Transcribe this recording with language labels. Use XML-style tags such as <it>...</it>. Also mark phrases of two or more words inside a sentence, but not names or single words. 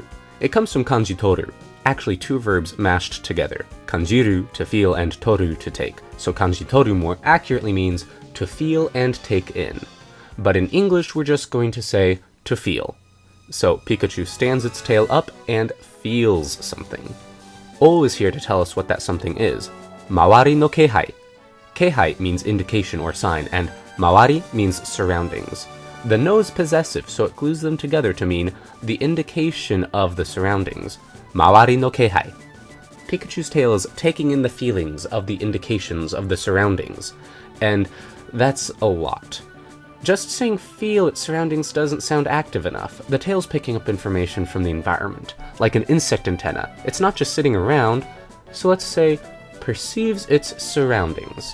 <en>It comes from</en> <ja>感じ取る,</ja> <en>actually 2 verbs mashed together, kanjiru to feel and toru to take, so</en> <ja>感じ取る</ja> <en>more accurately means to feel and take in. But in English we're just going to say to feel. So Pikachu stands its tail up and feels something. O is here to tell us what that something is.</en> <ja>周りの気配.</ja> <en>Kehai means indication or sign, and mawari means surroundings. The no is possessive, so it glues them together to mean the indication of the surroundings.</en> <ja>周りの気配.</ja> <en>Pikachu's tail is taking in the feelings of the indications of the surroundings, and that's a lot. Just saying feel its surroundings doesn't sound active enough. The tail's picking up information from the environment, like an insect antenna. It's not just sitting around, so let's say perceives its surroundings.</en>